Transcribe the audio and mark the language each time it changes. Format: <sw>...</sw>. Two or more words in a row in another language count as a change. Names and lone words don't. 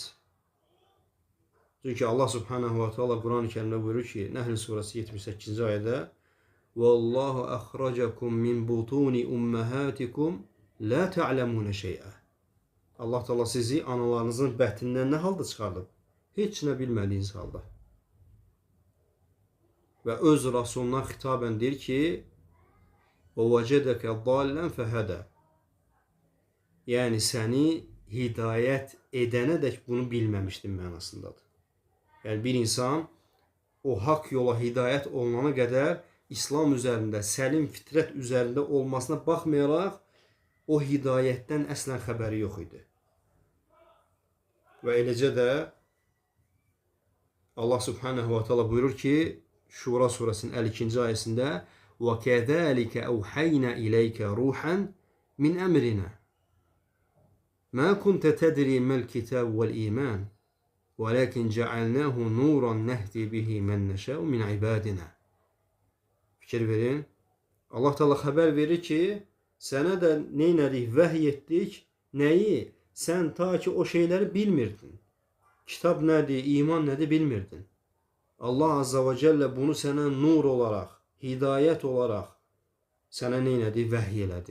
<az>Çünki Allah</az> <ar>سبحانه وتعالى</ar> <az>Quran-ı Kərimdə buyurur ki, Nəhl surəsi 78-ci ayədə</az> <ar>والله أخرجكم من بطون أمهاتكم لا تعلمون شيئا.</ar> <az>Allah Teala sizi analarınızın bətnindən nə halda çıxardıb? Heç nə bilmədiyiniz halda. Və öz Rasuluna xitabən deyir ki,</az> <ar>وَوَجَدَكَ ضَالًا فَهَدَى.</ar> <az>Yəni səni hidayət edənədək bunu bilməmişdim mənasındadır. Yəni bir insan o haqq yola hidayət olunana qədər İslam üzərində, səlim fitrət üzərində olmasına baxmayaraq o hidayətdən əslən xəbəri yox idi. Və eləcə də Allah</az> <ar>سبحانه وتعالى</ar> <az>buyurur ki Şura suresinin 52.</az> <ar>ayəsində وَكَذَٰلِكَ أَوْحَيْنَا إِلَيْكَ رُوحًا مِنْ أَمْرِنَا مَا كُنْتَ تَدْرِي مَا الْكِتَابُ وَالْإِيمَانُ وَلَكِنْ جَعَلْنَاهُ نُورًا نَهْدِي بِهِ مَنْ نَشَاءُ مِنْ عِبَادِنَا.</ar> <az>Fikir verin. Allah Teala xəbər verir ki, sənə də neynədik, vəhy etdik, nəyi? Sən ta ki o şeyləri bilmirdin. Kitab nədir, iman nədir bilmirdin. Allah</az> <ar>عز وجل</ar> <az>bunu sənə nur olaraq, hidayət olaraq sənə neynədi, vəhy elədi.</az>